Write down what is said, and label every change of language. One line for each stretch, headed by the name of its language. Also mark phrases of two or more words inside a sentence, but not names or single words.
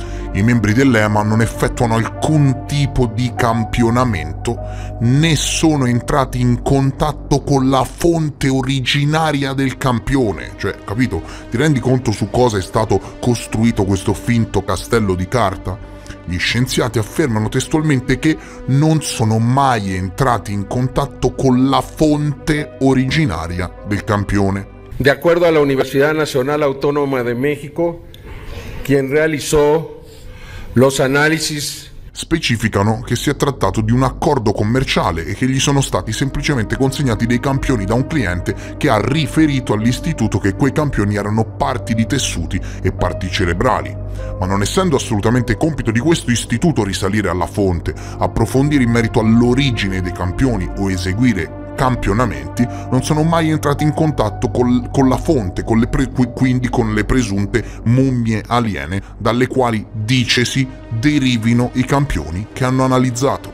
Italian: I membri dell'EMA non effettuano alcun tipo di campionamento, né sono entrati in contatto con la fonte originaria del campione. Cioè, capito? Ti rendi conto su cosa è stato costruito questo finto castello di carta? Gli scienziati affermano testualmente che non sono mai entrati in contatto con la fonte originaria del campione.
Spanish: De acuerdo a la Universidad Nacional Autónoma de México, quien realizó los análisis
Italian: specificano che si è trattato di un accordo commerciale e che gli sono stati semplicemente consegnati dei campioni da un cliente che ha riferito all'istituto che quei campioni erano parti di tessuti e parti cerebrali. Ma non essendo assolutamente compito di questo istituto risalire alla fonte, approfondire in merito all'origine dei campioni o eseguire campionamenti, non sono mai entrati in contatto con la fonte, quindi con le presunte mummie aliene dalle quali, dicesi, derivino i campioni che hanno analizzato.